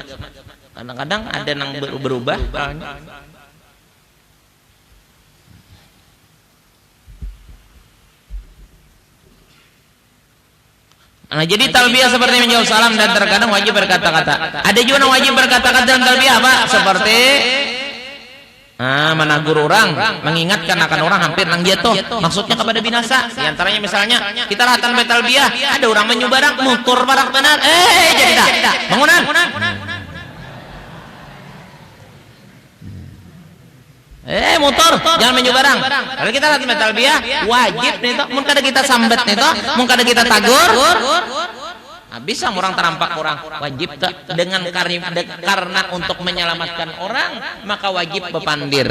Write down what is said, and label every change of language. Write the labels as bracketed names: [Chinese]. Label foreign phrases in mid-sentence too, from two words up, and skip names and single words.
[Indonesian] Kadang-kadang ada yang berubah. Nah, jadi talbiyah seperti menjawab salam dan terkadang wajib berkata-kata. Ada juga yang wajib berkata-kata dalam talbiyah apa? Seperti menegur orang, mengingatkan akan orang hampir nang jatuh, maksudnya kepada binasa. [Banjar] Di antaranya misalnya kita rahatan talbiyah, ada orang menyubarang motor barak benar. Jadi dah. Bangunan. Motor jangan menyubarang. Kalau kita lagi talbiyah wajib nih toh, mun kada kita sambat nih toh, mun kada kita tagur, bisa orang terampak orang wajib dengan karena untuk menyelamatkan orang maka wajib bepandir.